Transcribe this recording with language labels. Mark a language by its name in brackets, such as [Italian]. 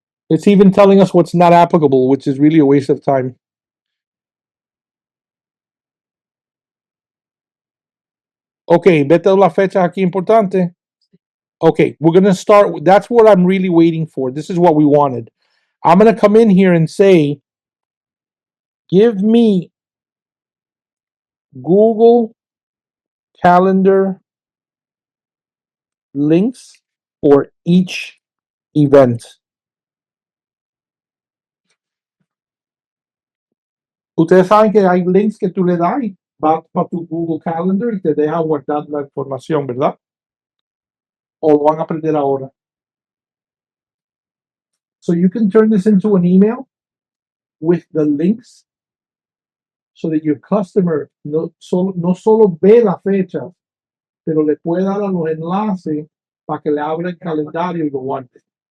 [English] It's even telling us what's not applicable, which is really a waste of time. [Spanish] Okay, vete a las fechas aquí importante. [English] Okay, we're going to start. That's what I'm really waiting for. This is what we wanted. I'm going to come in here and say, give me Google Calendar links for each event. [Spanish] Ustedes saben que hay links que tú le das y vas para tu Google Calendar y te deja guardar la información, ¿verdad? O lo van a aprender ahora. [English] So you can turn this into an email with the links so that your customer [Spanish] no solo ve la fecha, pero le puede dar a los enlaces para que le abra el calendario y lo guarde.